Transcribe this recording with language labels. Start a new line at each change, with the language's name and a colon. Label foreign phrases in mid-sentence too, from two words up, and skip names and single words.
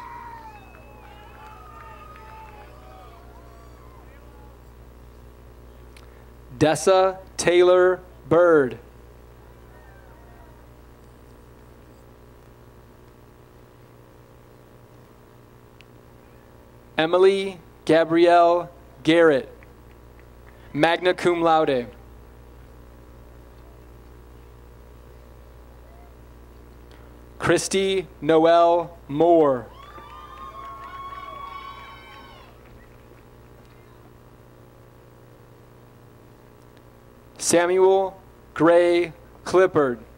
English: Dessa Taylor Bird. Emily Gabrielle Garrett,
Latin: magna cum laude.
English: Christy Noel Moore. Samuel Gray Clippard.